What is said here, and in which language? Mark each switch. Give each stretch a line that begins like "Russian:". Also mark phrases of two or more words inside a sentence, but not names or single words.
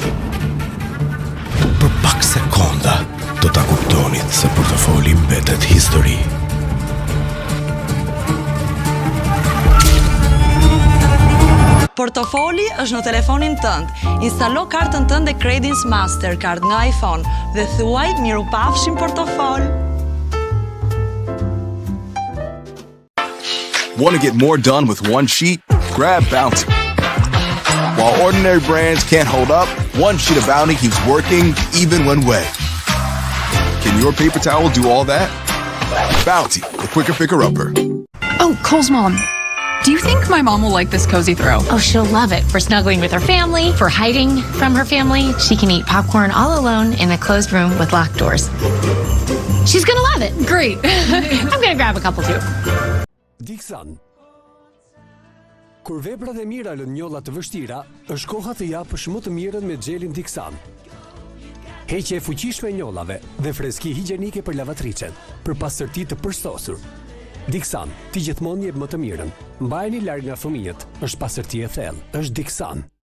Albanian: Për pak sekonda do ta kuptonit se portofoli mbetet histori. Portofoli është në telefonin tënd. Instalo kartën tënde Credence Mastercard nga iPhone dhe thuaj mirupafshim portofol.
English: Want to get more done with one sheet? Grab Bounty. While ordinary brands can't hold up, one sheet of Bounty keeps working even when wet. Can your paper towel do all that? Bounty, the quicker picker-upper. Oh, Cole's mom. Do you think my mom will like this cozy throw? Oh, she'll love it. For snuggling with her family, for hiding from her family. She can eat popcorn all alone in a closed room with locked doors. She's gonna love it. Great. I'm gonna grab a couple too.
Albanian: Dixan. Kur veprat e mira lën njolla të vështira, është koha të japësh më të mirën me xhelin Dixan. Heqje e fuqishme e njollave dhe freski higjienike për lavatricen, për pastërti të përstosur. Dixan, ti gjithmonë jep më të mirën. Mbajeni larg nga fëmijët, është pastërti e thellë, është Dixan.